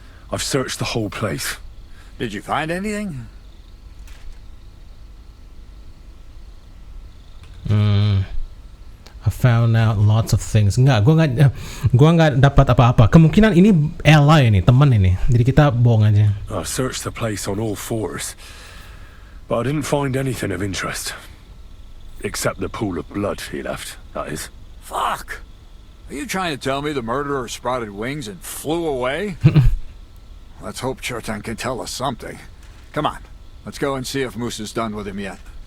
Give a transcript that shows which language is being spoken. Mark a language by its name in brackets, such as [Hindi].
[English] I've searched the whole place. Did you find anything? I found out lots of things. [Indonesian] Gua nggak dapat apa-apa. Kemungkinan ini ally ini, teman ini. Jadi kita bohong aja. [English] I searched the place on all fours, but I didn't find anything of interest. Except the pool of blood he left, that is. Fuck! Are you trying to tell me the murderer sprouted wings and flew away? Let's hope Chertan can tell us something. Come on, let's go and see if Moose is done with him yet.